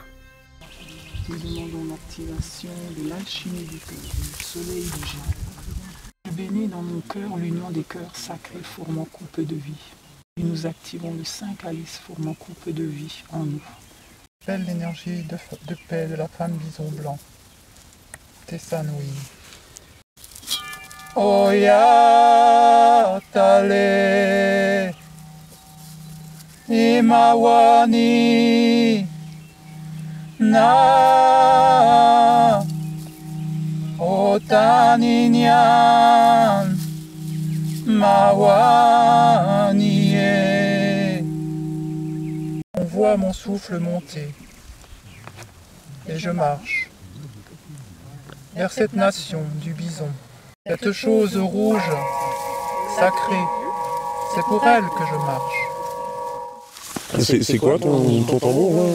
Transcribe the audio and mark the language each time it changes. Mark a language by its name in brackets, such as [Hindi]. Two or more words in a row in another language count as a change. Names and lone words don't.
[French] Nous demandons l'activation de l'alchimie du cœur, du soleil du génie. Je bénis dans mon cœur l'union des cœurs sacrés formant coupe de vie. Et nous activons le saint calice formant coupe de vie en nous. Belle l'énergie de paix de la femme bison blanc. Tessanui. [Lakota] Oya tale imawani na otaninyan mawani. [French] On voit mon souffle monter et je marche vers cette nation du bison. Cette chose rouge, sacrée, c'est pour elle que je marche. C'est quoi ton tambour là?